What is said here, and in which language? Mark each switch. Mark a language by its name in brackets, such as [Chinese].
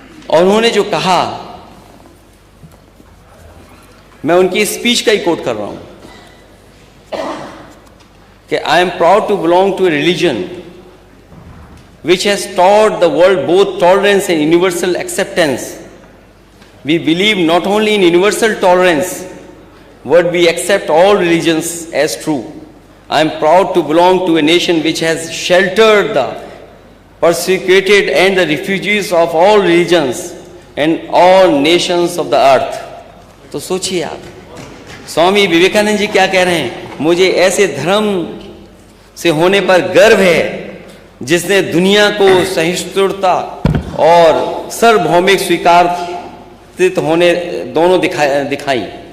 [Hindi] और उन्होंने जो कहा मैं उनकी स्पीच का ही कोट कर रहा हूं कि [English] I am proud to belong to a religion which has taught the world both tolerance and universal acceptance. We believe not only in universal tolerance, but we accept all religions as true. I am proud to belong to a nation which has sheltered the persecuted and the refugees of all religions and all nations of the earth. [Hindi] तो सोचिए आप, स्वामी विवेकानंद जी क्या कह रहे हैं? मुझे ऐसे धर्म से होने पर गर्व है जिसने दुनिया को सहिष्णुता और सार्वभौमिक स्वीकृत होने दोनों दिखाई।